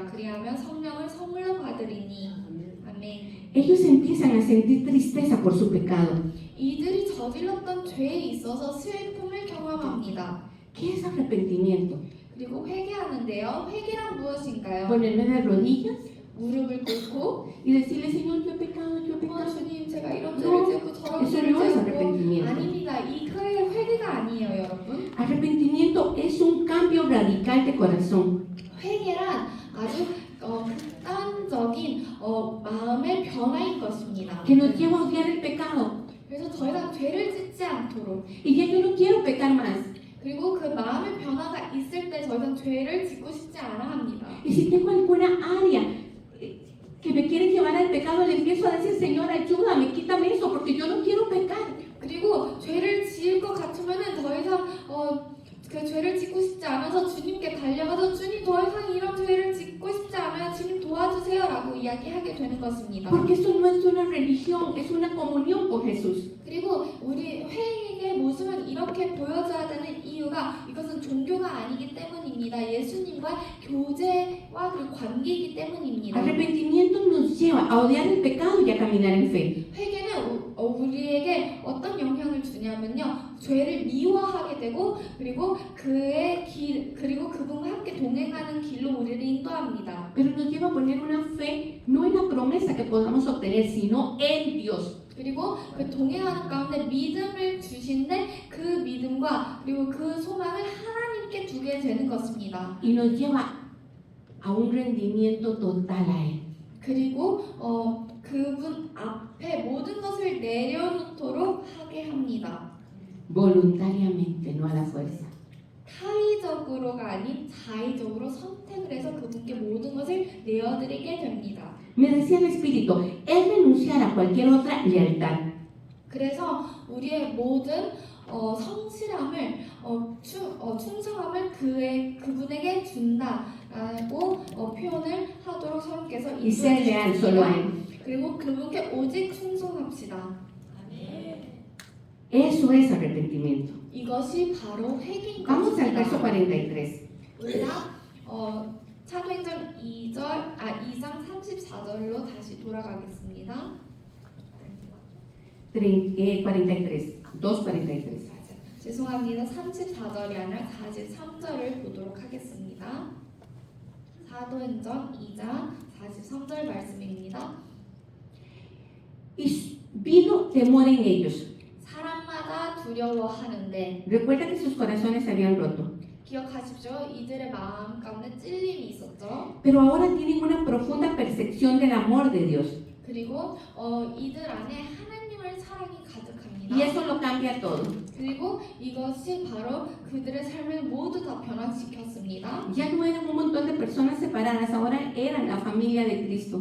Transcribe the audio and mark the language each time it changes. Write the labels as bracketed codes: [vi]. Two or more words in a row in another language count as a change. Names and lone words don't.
[ko] 그리하면 성령을 선물로 받으리니. 아멘. [es] Ellos empiezan a sentir tristeza por su pecado. [ko] 이들이 저질렀던 죄에 있어서 슬픔을 경험합니다. [es] ¿Qué es arrepentimiento? [ko] 그리고 회개하는데요. 회개란 무엇인가요? [es] Ponerme de rodillas [ko] 무릎을 꿇고 [es] y decirle, Señor, yo he pecado, yo he pecado. [ko] 주님 제가 이런 죄를 짓고 저런 [es] Eso [ko] 죄를 [es] no es [ko] 짓고 [es] arrepentimiento. [ko] 아닙니다. 이거의 회개가 아니에요, 여러분. [es] Arrepentimiento es un cambio radical de corazón. [ko] 회개란 아주 극단적인 마음의 변화인 것입니다. [es] Que nos lleva a odiar el pecado. [ko] 그래서 더 이상 죄를 짓지 않도록 [es] Y ya yo no quiero pecar más. [ko] 그리고 그 마음의 변화가 있을 때 더 이상 죄를 짓고 싶지 않아 합니다. [es] Y si tengo alguna área que me quieren llevar al pecado, le empiezo a decir, Señor, ayúdame, quítame eso, porque yo no quiero pecar. [ko] 그리고 죄를 지을 것 같으면은 더 이상 그 죄를 짓고 싶지 않아서 주님께 달려가서 주님 더 이상 이런 죄를 짓고 싶지 않아요. 주님 도와주세요라고 이야기하게 되는 것입니다. [es] Porque eso no es una religión, es una comunión con Jesús. [ko] 그리고 우리 회개의 모습은 이렇게 보여줘야 되는 이유가 이것은 종교가 아니기 때문입니다. 예수님과 교제와 그 관계이기 때문입니다. [es] Arrepentimiento nos lleva a odiar el pecado y a caminar en fe. [ko] 회개는 우리에게 어떤 영향을 주냐면요, 죄를 미워하게 되고 그리고 그의 길 그리고 그분과 함께 동행하는 길로 우리를 인도합니다. [es] Pero nos lleva a poner una fe no en la promesa que podamos obtener, sino en Dios. [ko] 그리고 그 동행하는 가운데 믿음을 주신데 그 믿음과 그리고 그 소망을 하나님께 두게 되는 것입니다. [es] Y nos lleva a un rendimiento total a Él. [ko] 그리고 그분 앞에 모든 것을 내려놓도록 하게 합니다. [es] Voluntariamente, no a la fuerza. [ko] 타의적으로가 아닌 자의적으로 선택을 해서 그분께 모든 것을 내어드리게 됩니다. [es] Me decía el Espíritu, es renunciar a cualquier otra lealtad. [ko] 그래서 우리의 모든 성실함을 충성함을 그분에게 준다라고 표현을 하도록 성께서 [es] Y ser leal solo a Él. [ko] 그리고 그분께 오직 충성합시다. [es] Eso es arrepentimiento. [ko] 이것이 바로 회개인 [es] Vamos al verso [ko] 것입니다. [es] 43. [ko] 우리가 사도행전 2장 34절로 다시 돌아가겠습니다. [es] 43. 2:43. [ko] 죄송합니다. 34절이 아니라 43절을 보도록 하겠습니다. 사도행전 2장 43절 말씀입니다. [es] Y vino temor en ellos. [ko] 사람마다 두려워하는데 [es] Recuerda que sus corazones se habían roto. [ko] 기억하십시오. 이들의 마음 가운데 찔림이 있었죠. [es] Pero ahora tienen una profunda percepción del amor de Dios. [ko] 그리고 이들 안에 하나님의 사랑이 가득합니다. [es] Y eso lo cambia todo. [ko] 그리고 이것이 바로 그들의 삶을 모두 다 변화시켰습니다. [es] Ya no eran un montón de personas separadas, ahora eran la familia de Cristo.